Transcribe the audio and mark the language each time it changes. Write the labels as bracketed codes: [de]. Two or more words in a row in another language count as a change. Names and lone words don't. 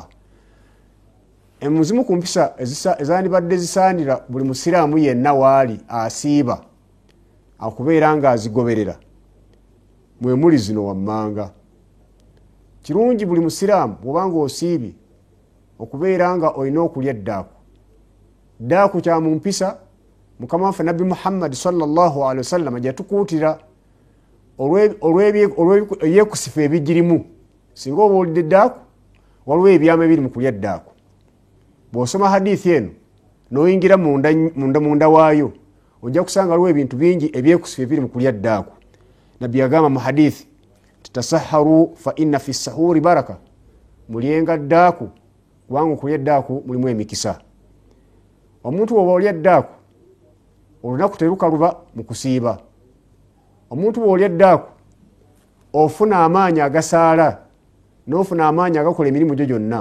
[lg] Emuzimu ku mpisa ezandibadde zisaanira buli musiraamu yenna waali asiiba akubeera nga azigoberera mwe muli zino wammanga. Kirungi buli musiraamu bw'obanga osiibye okubeera nga olina okulya ddaaku. Ddaaku kya mu mpisa Mukama waffe Nabbi Muhammad [ar] صلى الله عليه وسلم [lg] ajja tukuutira olw'ebyekusifu ebigirimu. Singa oba olidde ddaaku waliwo ebyama ebiri mu kulya ddaaku. Bw'osoma hadithi eno n'oyingira munda waayo ojja kusanga waliwo ebintu bingi ebyekusifu ebiri mu kulya ddaaku. Nabbi yagamba mu hadithi [ar] تسحروا فإن في السحور بركة. [lg] Mulyenga ddaaku kubanga okulya ddaaku mulimu emikisa. Omuntu bw'oba olya ddaaku olunaku terukaluba mu kusiiba. Omuntu bw'olya ddaaku ofuna amaanyi agasaala n'ofuna amaanyi agakola emirimu gyo gyonna.